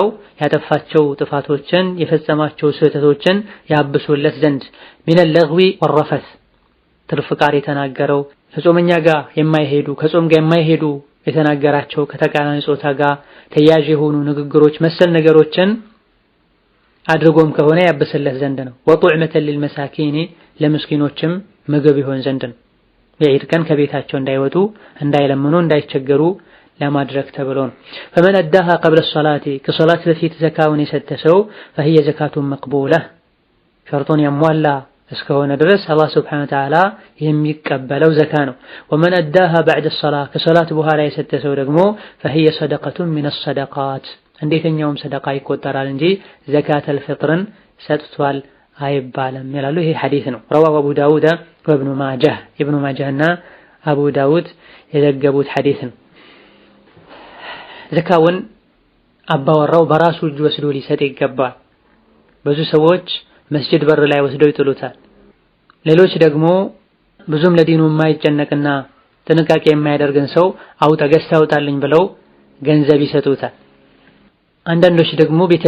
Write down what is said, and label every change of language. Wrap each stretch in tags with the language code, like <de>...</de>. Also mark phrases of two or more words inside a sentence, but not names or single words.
<am>ያጠፋቸው ጥፋቶችን የፈጸማቸው ስህተቶችን ያብሱለት ዘንድ</am> <ar>من اللغو والرفث</ar> <am>ትርፍ ቃል የተናገረው ከጾመኛ ጋር የማይሄዱ ከጾም ጋር የማይሄዱ የተናገራቸው ከተቃራኒ ጾታ ጋር ተያያዥ የሆኑ ንግግሮች መሰል ነገሮችን አድርጎም ከሆነ ያብስለት ዘንድ ነው።</am> <ar>وطعمة للمساكين</ar> <am>ለምስኪኖችም ምግብ ይሆን ዘንድ ነው። የዒድ ቀን ከቤታቸው እንዳይወጡ እንዳይለምኑ እንዳይቸገሩ ለማድረግ ተብሎ ነው።</am> <ar>فمن أداها قبل الصلاة</ar> <am>ከሶላት በፊት ዘካውን የሰጠ ሰው</am> <ar>فهي زكاة مقبولة</ar> <am>ሸርጡን ያሟላ እስከሆነ ድረስ አላህ</am> <ar>سبحانه وتعالى</ar> <am>የሚቀበለው ዘካ ነው።</am> <ar>ومن أداها بعد الصلاة</ar> <am>ከሶላት በኋላ የሰጠ ሰው ደግሞ</am> <ar>فهي صدقة من الصدقات</ar> <am>እንዴተኛውም ሰደቃ ይቆጠራል እንጂ ዘካተል ፊጥርን ሰጥቷል አይባልም ይላሉ። ይሄ ሐዲስ ነው።</am> <ar>رواه أبو داود وابن ماجه</ar> <am>ኢብኑ ማጃህና አቡ ዳውድ የዘገቡት ሐዲስ ነው። ዘካውን አባወራው በራሱ እጅ ወስዶ ሊሰጥ ይገባል። ብዙ ሰዎች መስጂድ በር ላይ ወስደው ይጥሉታል። ሌሎች ደግሞ ብዙም ለዲኑ የማይጨነቅና ጥንቃቄ የማያደርግን ሰው አውጣ ገዝተህ አውጣልኝ ብለው ገንዘብ ይሰጡታል። አንዳንዶች ደግሞ</am>